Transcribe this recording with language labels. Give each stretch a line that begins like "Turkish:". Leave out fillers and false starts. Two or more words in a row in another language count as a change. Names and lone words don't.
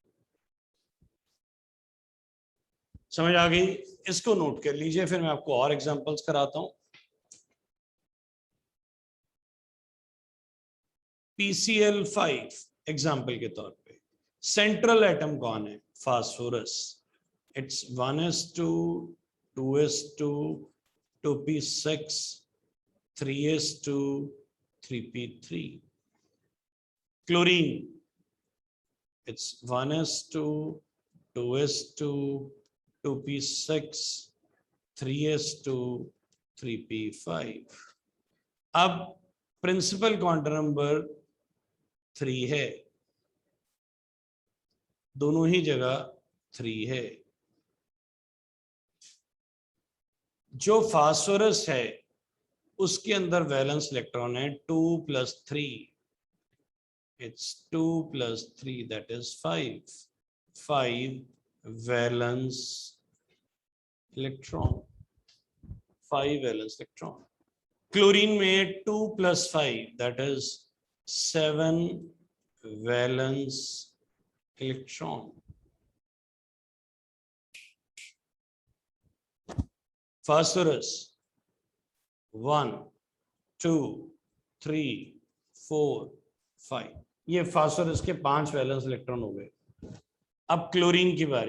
Hindi: समझ आ गई? इसको नोट कर लीजिए, फिर मैं आपको और एग्जांपल्स कराता हूं। PCl5 एग्जांपल के तौर पे
English: central atom
Hindi: कौन है?
English: Phosphorus. It's 1s2, 2s2, 2p6, 3s2, 3p3. क्लोरीन, it's 1s2, 2s2, 2p6, 3s2, 3p5.
Hindi: अब
English: principal quantum number
Hindi: 3 है, दोनों ही जगह 3 है। जो फास्फोरस है उसके अंदर
English: valence electron
Hindi: है 2 + 3।
English: It's 2 + 3, that is 5. 5 valence electron. 5 valence electron.
Hindi: क्लोरीन में 2 + 5,
English: that is 7 valence electron.
Hindi: Phosphorus 1, 2, 3, 4, 5, ये फास्फोरस के 5
English: valence electron
Hindi: हो गए। अब क्लोरीन की बारी।